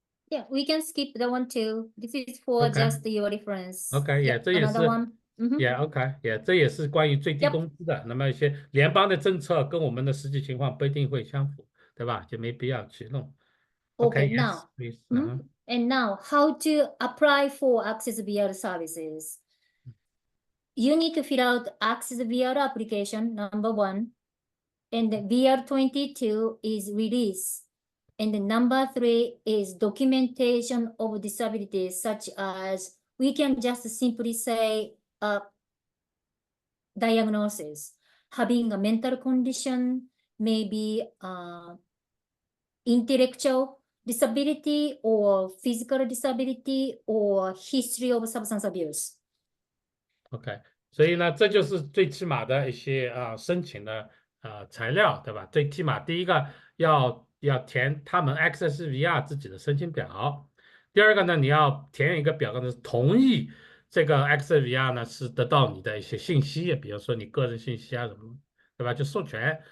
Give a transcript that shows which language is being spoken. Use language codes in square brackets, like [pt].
[en] Yeah, we can skip that one too. This is for just your reference. [zh] OK， 这也是 [en] another one. [zh] OK， 这也是关于最低工资的。那么一些联邦的政策跟我们的实际情况不一定会相符，对吧？就没必要去弄。 [en] Okay, now. And now, how to apply for Access-VR services? You need to fill out Access-VR application, number 1. And the VR22 is release. And the number 3 is documentation of disabilities, such as we can just simply say diagnosis, having a mental condition, maybe intellectual disability or physical disability or history of substance abuse. [zh] OK， 所以呢，这就是最起码的一些申请的材料，对吧？最起码第一个要填他们 Access-VR 自己的申请表，第二个呢，你要填一个表格呢，同意这个 Access-VR 呢是得到你的一些信息，比如说你个人信息啊什么，对吧？就授权。